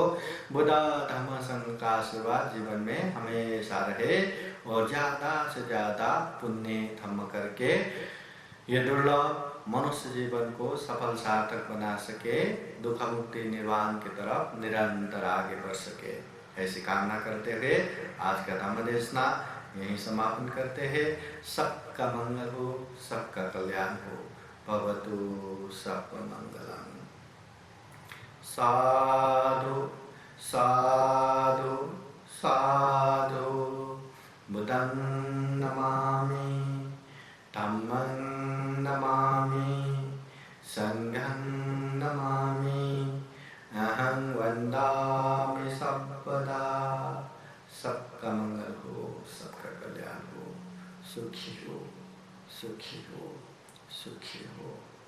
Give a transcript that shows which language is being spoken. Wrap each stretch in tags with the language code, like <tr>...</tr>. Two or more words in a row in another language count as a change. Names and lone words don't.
<hi>बुद्ध धम्म संघ का आशीर्वाद जीवन में हमेशा रहे और ज़्यादा से ज़्यादा पुण्य धम्म करके ये दुर्लभ मनुष्य जीवन को सफल सार्थक बना सके, दुख मुक्ति निर्वाण की तरफ निरंतर आगे बढ़ सके, ऐसी कामना करते हुए आज का धम्म देशना यहीं समापन करते हैं। सबका मंगल हो, सबका कल्याण हो।</hi> <sa>भवतु सर्वमंगलम्। साधु साधु साधु। बुद्धं नमामि, धम्मं नमामि, संघं नमामि, अहं वन्दामि सर्वदा।</sa> <hi>सबका मंगल हो, सबका कल्याण हो, सुखी हो, सुखी हो, सुखी हो।</hi>